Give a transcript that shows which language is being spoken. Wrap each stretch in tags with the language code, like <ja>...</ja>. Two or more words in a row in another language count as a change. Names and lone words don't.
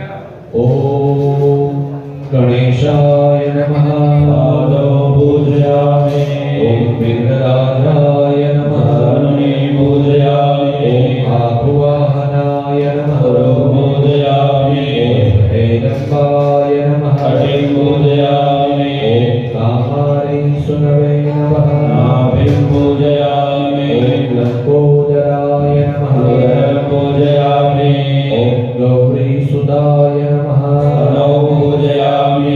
<sa>ઓમ ગણેશાય નમઃ પાદો પૂજયામિ ઓમ વિઘ્નરાજાય નમઃ પૂજયામિ ઓમ આભુવાહનાય નમઃ પૂજયામિ ઓમ अटिम्बाय नमः अटिं पूजयामि ॐ कामारि सुनवे नमः नाभिं पूजयामि ॐ लम्बोदराय नमः उदरं पूजयामि ॐ गौरीसुताय नमः तनौ पूजयामि</sa>